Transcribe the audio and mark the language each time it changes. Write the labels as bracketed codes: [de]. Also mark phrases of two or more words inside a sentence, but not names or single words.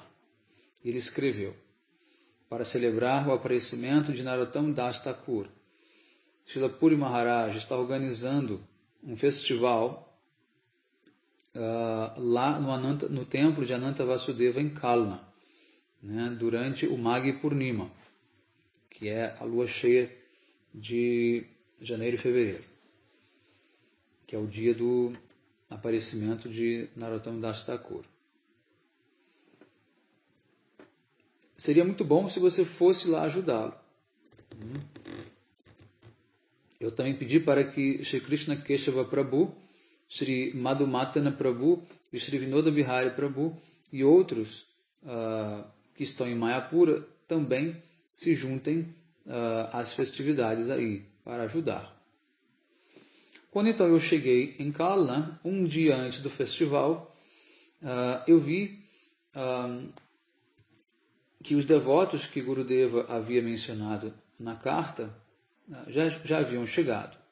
[pt] Ele escreveu: para celebrar o aparecimento de Narottam Das Thakur, Srila Puri Maharaj está organizando um festival lá no templo de Ananta Vasudeva em Kalna, né, durante o Maghi Purnima, que é a lua cheia de janeiro e fevereiro, que é o dia do aparecimento de Narottam Das Thakur. Seria muito bom se você fosse lá ajudá-lo. Eu também pedi para que Shri Krishna Keshava Prabhu, Shri Madhumatana Prabhu e Shri Vinoda Bihari Prabhu e outros que estão em Mayapura também se juntem às festividades aí, para ajudar. Quando então eu cheguei em Kalna, um dia antes do festival, eu vi que os devotos que Gurudeva havia mencionado na carta já haviam chegado.